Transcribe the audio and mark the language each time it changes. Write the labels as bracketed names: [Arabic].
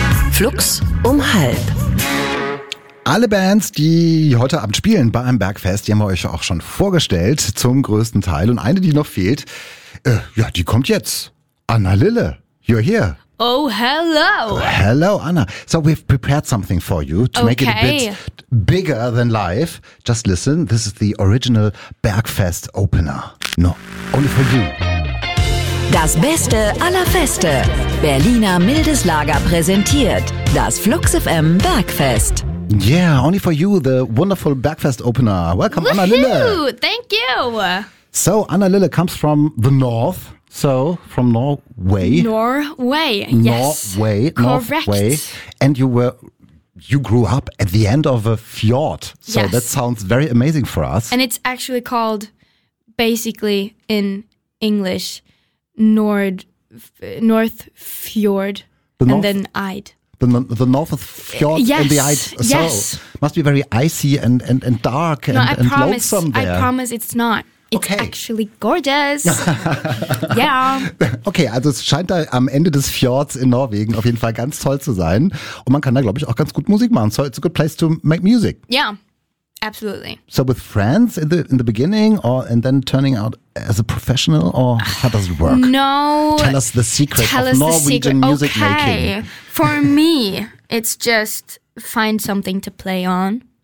[German] Flux um halb. Alle Bands, die heute Abend spielen bei einem Bergfest, die haben wir euch auch schon vorgestellt, zum größten Teil. Und eine, die noch fehlt, die kommt jetzt. [English] Anna Lille, you're here. Oh, hello. Hello, Anna. So we've prepared something for you to make it a bit bigger than life. Just listen, this is the original Bergfest opener. No, only for you. [German] Das Beste aller Feste. Berliner Mildes Lager präsentiert das Flux FM Bergfest. [English] Yeah, only for you, the wonderful Bergfest opener. Welcome, Anna Lille. Thank you. So, Anna Lille comes from the north. So, from Norway. Norway, yes. Norway. And you grew up at the end of a fjord. So yes. That sounds very amazing for us. And it's actually called, basically in English, North Fjord, the North, and then Eid. The North Fjord and the Eid. So, yes. Must be very icy and dark and lonesome there. I promise it's not. It's okay. Actually gorgeous. Yeah. [German] Okay, also es scheint da am Ende des Fjords in Norwegen auf jeden Fall ganz toll zu sein. Und man kann da, glaube ich, auch ganz gut Musik machen. [English] So it's a good place to make music. Yeah, absolutely. So with friends in the beginning and then turning out as a professional? Or how does it work? No. Tell us the secret of Norwegian music making. Okay, for me, it's just find something to play on.